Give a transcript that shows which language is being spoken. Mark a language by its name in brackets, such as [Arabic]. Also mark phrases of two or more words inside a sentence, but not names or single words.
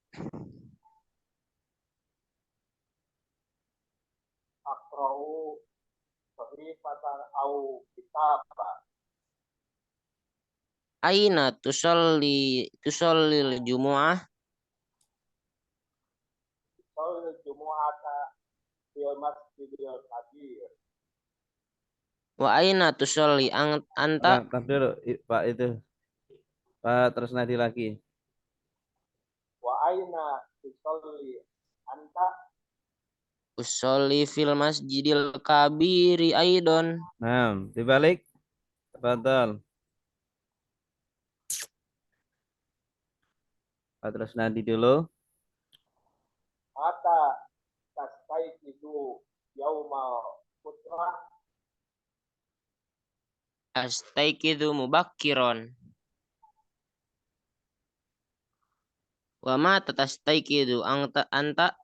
[Arabic] أين تصلي الجمعة? وأين تصلي أنت? [Indonesian] Pak dulu, Pak itu. Pak Tresnadi lagi. [Arabic] أصلي في المسجد الكبير أيضا. [Indonesian] Nah, dibalik. Tafadhol. Pak Tresnadi dulu. [Arabic] أستيقظ مبكرا. وما تستيقظ أنت?